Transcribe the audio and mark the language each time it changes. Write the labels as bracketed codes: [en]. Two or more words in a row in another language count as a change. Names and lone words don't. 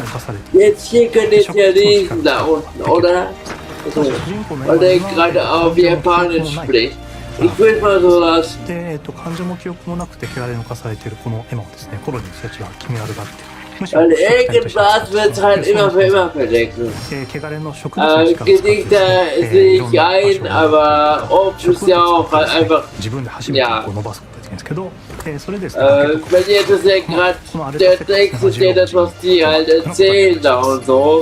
[de] Jetzt hier könnt ihr es ja lesen da unten, oder? So, weil der gerade auf Japanisch spricht. Ich will mal so lassen. [ja] 感情も記憶もなくて汚れ抜かされているこの絵もですね、コロニーの人たちは決め悪がって [de] Weil irgendwas wird halt immer für immer verdecken. Gesichter sehe ich ein, aber oft ist ja auch halt einfach, ja. Wenn ihr das ja gerade, der Text ist ja das, was die halt erzählen da und so.